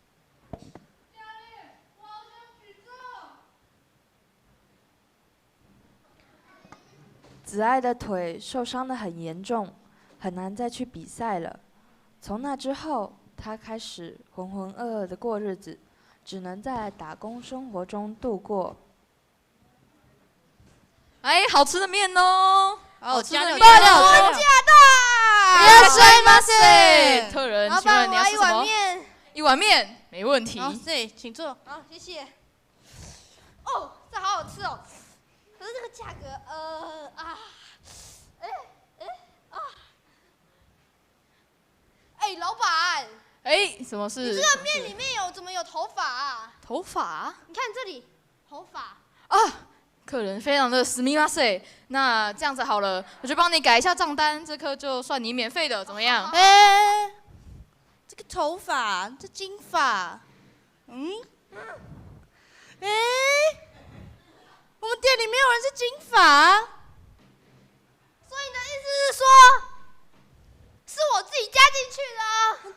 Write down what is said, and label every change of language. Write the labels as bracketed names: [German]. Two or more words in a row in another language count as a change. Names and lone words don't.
[Chinese] 子爱的腿受伤得很严重，很难再去比赛了。从那之后，他开始浑浑噩噩的过日子，只能在打工生活中度过。哎，好吃的面哦！好吃的面加大！ [Japanese] いらっしゃいませ。 [Chinese] 客人，老请问板，我要一你要吃什么？碗面。一碗面，没问题。好，对，请坐。好，谢谢。哦，这好好吃哦。可是这个价格，老板，哎，什么事？你这个面里面怎么有头发啊？头发？你看这里，头发。啊，客人非常的すみません。那这样子好了，我就帮你改一下账单，这颗就算你免费的，怎么样？这个头发，这金发，我们店里没有人是金发，所以你的意思是说，是我自己加进去的啊？